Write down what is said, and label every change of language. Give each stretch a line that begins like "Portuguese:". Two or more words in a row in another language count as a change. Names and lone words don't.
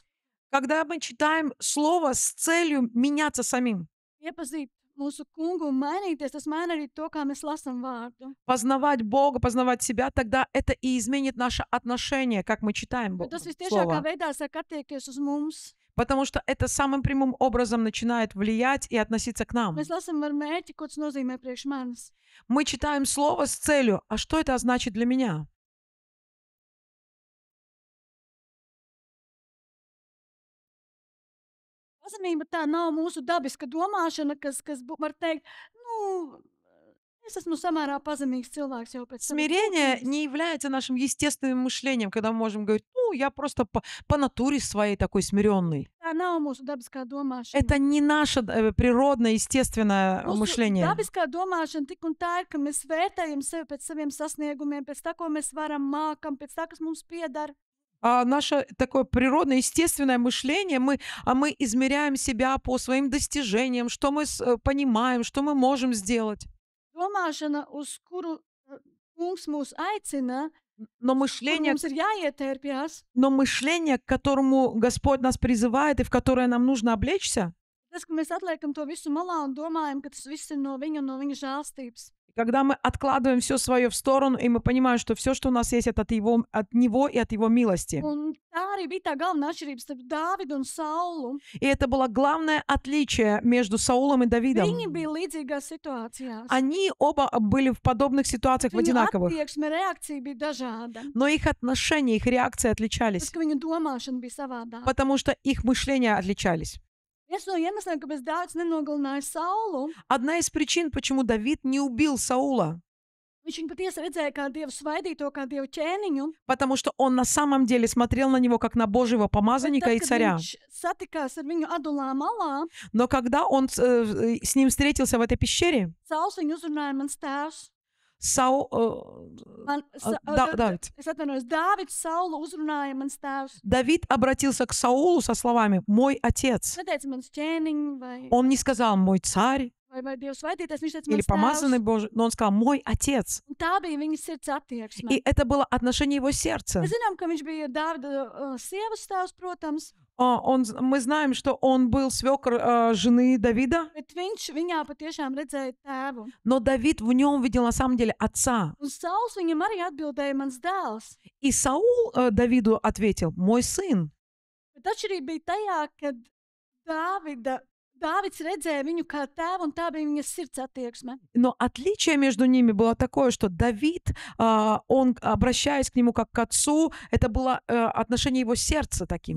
Russian: Когда мы читаем слово с целью меняться самим,
Latvian: iepazīt mūsu kungu un mainīties, tas maina arī to, kā mēs lasām vārdu.
Russian: познавать Бога, познавать себя, тогда это и изменит наше отношение, как мы читаем
Latvian: Bet tas vistiešākā
Russian: слово.
Latvian: veidā sāk attiekties uz mums.
Russian: Потому что это самым прямым образом начинает влиять и относиться к нам.
Latvian: Mēs lasām ar mērķi, ko tas nozīmē priekš manis.
Russian: Мы читаем слово с целью, а что это значит для меня?
Latvian: Pazemība tā nav mūsu dabiska domāšana, kas var teikt, es esmu samērā pazemīgs cilvēks jau pēc savas
Russian: Смирение
Latvian: būtības.
Russian: не является нашим естественным мышлением, когда мы можем говорить, я просто по натуре своей такой смиренный.
Latvian: Tā nav mūsu dabiskā domāšana.
Russian: Это не наше природное, естественное
Latvian: Mūsu
Russian: мышление.
Latvian: dabiskā domāšana tik un tā ir, ka mēs vērtējam sevi pēc saviem sasniegumiem, pēc tā, ko mēs varam, mākam, pēc tā, kas mums piedara.
Russian: Наше такое природное, естественное мышление, мы измеряем себя по своим достижениям, что мы понимаем, что мы можем сделать.
Latvian: Domāšana, uz kuru kungs mūs aicina,
Russian: Но
Latvian: kur
Russian: мышление,
Latvian: mums ir jāietērpjas,
Russian: к которому Господь нас призывает и в которое нам нужно облечься,
Latvian: tas, ka mēs atliekam to visu malā un domājam, ka tas viss ir no viņa un no viņa žēlstības.
Russian: Когда мы откладываем все свое в сторону, и мы понимаем, что все, что у нас есть, это от Него и от Его милости.
Latvian: Un tā arī bija tā galvenā atšķirība starp Dāvidu un Saulu.
Russian: И это было главное отличие между Саулом и
Latvian: Viņi
Russian: Давидом.
Latvian: bija līdzīgās situācijās.
Russian: Они оба были в подобных ситуациях, в
Latvian: Viņu
Russian: одинаковых.
Latvian: attieksme, reakcija bija dažāda.
Russian: Но их отношения, их реакции
Latvian: Tas,
Russian: отличались,
Latvian: ka viņu domāšana bija savādāka.
Russian: потому что их мышления отличались.
Latvian: Viens no iemesliem, kāpēc Dāvids nenogalināja Saulu,
Russian: Одна из причин, почему Давид не убил Саула,
Latvian: viņš viņu patiesi redzēja kā Dievu svaidīto, kā Dievu ķēniņu.
Russian: потому что он на самом деле смотрел на него как на Божьего
Latvian: Bet
Russian: помазанника
Latvian: tad,
Russian: и
Latvian: kad
Russian: царя.
Latvian: viņš satikās ar viņu Adulā malā,
Russian: Но когда он с ним встретился в этой пещере,
Latvian: Sauls viņu uzrunāja mans tēvs. Давид. Es atvainojos, Dāvids Saulu uzrunāja mans tēvs.
Russian: Давид обратился к Саулу со словами «Мой отец».
Latvian: Neteica mans ķēniņ vai,
Russian: Он не сказал «Мой царь»
Latvian: vai Dievu svaidītais, viņš teica
Russian: или
Latvian: mans
Russian: «Помазанный
Latvian: tēvs.
Russian: Божий», но он сказал «Мой отец».
Latvian: Un tā bija viņa sirds attieksme.
Russian: И это было отношение его сердца.
Latvian: Mēs zinām, ka viņš bija Dāvida sievas tēvs, protams,
Russian: Мы знаем, что он был свекр жены Давида,
Latvian: bet viņš viņā patiešām redzēja tēvu.
Russian: но Давид в нем видел на самом деле отца.
Latvian: Un Sauls viņam arī atbildēja mans dēls.
Russian: И Саул Давиду ответил «Мой сын».
Latvian: Bet atšķirība bija tajā, kad Dāvids redzēja viņu kā tēvu, un tā bija viņa sirds attieksme.
Russian: Но отличие между ними было такое, что Давид, он, обращаясь к нему как к отцу, это было отношение его сердца таким.